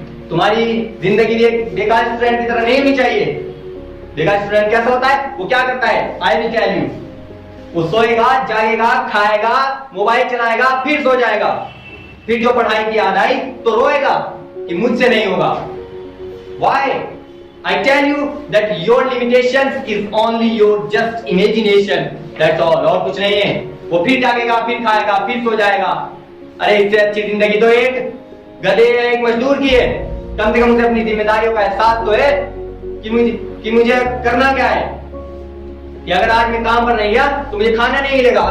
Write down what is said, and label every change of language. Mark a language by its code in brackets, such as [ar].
[hi] तुम्हारी जिंदगी भी एक बेकार स्टूडेंट की तरह नहीं होनी चाहिए। बेकार स्टूडेंट कैसा होता है? वो क्या करता है? [en] I will tell you. [hi] वो सोएगा, जाएगा, खाएगा, मोबाइल चलाएगा, फिर सो जाएगा, फिर जो पढ़ाई की याद आई तो रोएगा कि मुझसे नहीं होगा। [en] Why? I tell you that your limitations is only your just imagination. That's all. [hi] और कुछ नहीं है। वो फिर जागेगा, फिर खाएगा, फिर सो जाएगा। अरे इससे अच्छी जिंदगी तो एक गधे या एक मजदूर की है। कम से कम उसे अपनी जिम्मेदारियों का एहसास तो है कि मुझे करना क्या है, कि अगर आज मैं काम पर नहीं गया तो मुझे खाना नहीं मिलेगा।